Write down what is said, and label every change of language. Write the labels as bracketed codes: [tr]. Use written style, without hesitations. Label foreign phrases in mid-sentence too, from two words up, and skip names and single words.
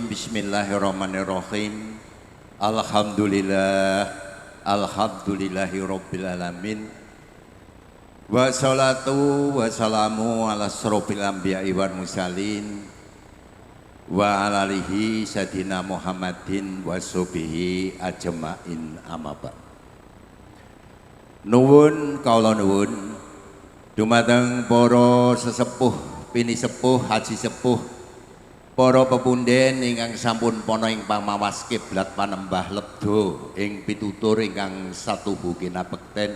[ar] بسم الله الرحمن الرحيم. الحمد لله رب العالمين. والصلاة والسلام على أشرف الأنبياء والمرسلين وعلى آله سيدنا محمد وصحبه أجمعين أما بعد. [jv] Nuwun kawula nuwun dumateng para sesepuh, pini sepuh, haji sepuh, para pepunden ingkang sampun pana ing pamawas kiblat panembah lebda ing pitutur ingkang satuhu kinabekten.